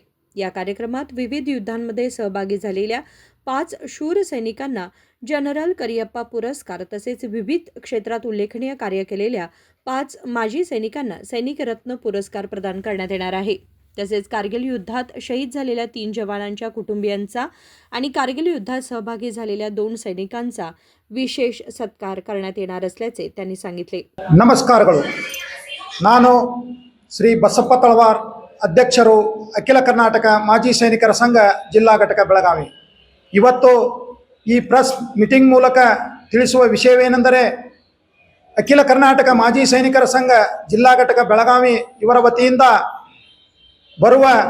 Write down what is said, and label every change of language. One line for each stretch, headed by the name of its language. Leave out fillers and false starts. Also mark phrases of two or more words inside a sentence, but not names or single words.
Marathi: या कार्यक्रमात विविध युद्धांमध्ये सहभागी झालेल्या 5 शूर सैनिकांना जनरल करियप्पा पुरस्कार तसेच विविध क्षेत्रात उल्लेखनीय कार्य केलेल्या 5 माजी सैनिकांना सैनिक रत्न पुरस्कार प्रदान करण्यात येणार आहे. तसेच कारगिल युद्धात शहीद झालेल्या 3 जवानांच्या कुटुंबियांचा आणि कारगिल युद्धात सहभागी झालेल्या 2 सैनिकांचा विशेष सत्कार करण्यात येणार असल्याचे त्यांनी सांगितले.
Kannada: ನಮಸ್ಕಾರಗಳು. ನಾನು ಶ್ರೀ ಬಸಪ್ಪ ತಳವಾರ್, ಅಧ್ಯಕ್ಷರು ಅಖಿಲ ಕರ್ನಾಟಕ ಮಾಜಿ ಸೈನಿಕರ ಸಂಘ ಜಿಲ್ಲಾ ಘಟಕ ಬೆಳಗಾವಿ. ಇವತ್ತು ಈ
English: press meeting
Kannada: ಮೂಲಕ ತಿಳಿಸುವ ವಿಷಯವೇನೆಂದರೆ, ಅಖಿಲ ಕರ್ನಾಟಕ ಮಾಜಿ ಸೈನಿಕರ ಸಂಘ ಜಿಲ್ಲಾ ಘಟಕ ಬೆಳಗಾವಿ ಇವರ ವತಿಯಿಂದ ಬರುವ